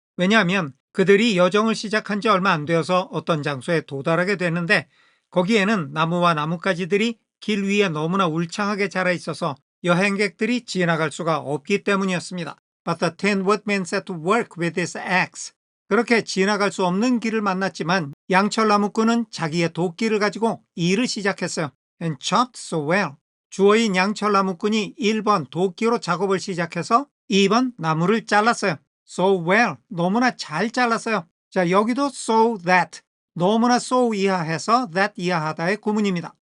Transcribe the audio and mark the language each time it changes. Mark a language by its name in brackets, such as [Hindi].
[Korean] 왜냐하면 그들이 여정을 시작한 지 얼마 안 되어서 어떤 장소에 도달하게 됐는데 거기에는 나무와 나뭇가지들이 길 위에 너무나 울창하게 자라 있어서 여행객들이 지나갈 수가 없기 때문이었습니다. [English] But the Tin Woodman set to work with his axe. [Korean] 그렇게 지나갈 수 없는 길을 만났지만 양철 나무꾼은 자기의 도끼를 가지고 일을 시작했어요. [English] And chopped so well. [Korean] 주어인 양철 나무꾼이 1번 도끼로 작업을 시작해서 2번 나무를 잘랐어요. [English] So well, [Korean] 너무나 잘 잘랐어요. 자, 여기도 so that, 너무나 so 이하해서 that 이하하다의 구문입니다.